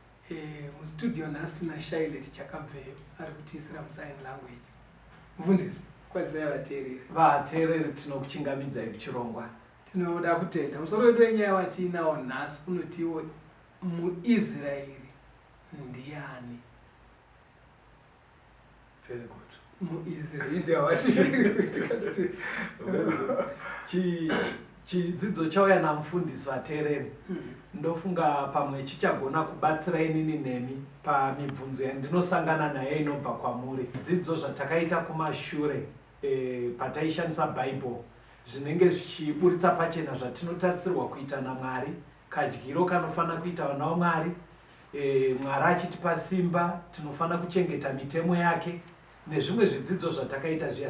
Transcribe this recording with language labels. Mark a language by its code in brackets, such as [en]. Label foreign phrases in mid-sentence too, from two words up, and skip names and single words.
[sn] Eh, mustudio nhasi tina Shailet Chakabveyo ari kutiisira musign language. Mufundisi, kwazisai vateereri. Vateereri, tinokuchingamidzai kuchirongwa. Tinoda kutenda. Musoro wedu wenyaya watiinawo nhasi unotiwo muIsraeri ndiani? [en] Very good. [sn] MuIsraeri ndiye wati [en] very good. [sn] Chi-, chidzidzo chauya namufundisi, vateereri. Mm. Ndofunga pamwe chichagona kubatsira inini nemi pamibvunzo yandinosangana nayo inobva kwamuri. Dzidzo zvatakaita kumashure, eh, pataishandisa Bible, zvinenge zvichiburitsa pachena zvatinotarisirwa kuita naMwari, kadyiro kanofana kuita vana vaMwari, eh, Mwari achitipa simba, tinofana kuchengeta mitemo yake, nezvimwe zvidzidzo zvatakaita zviya.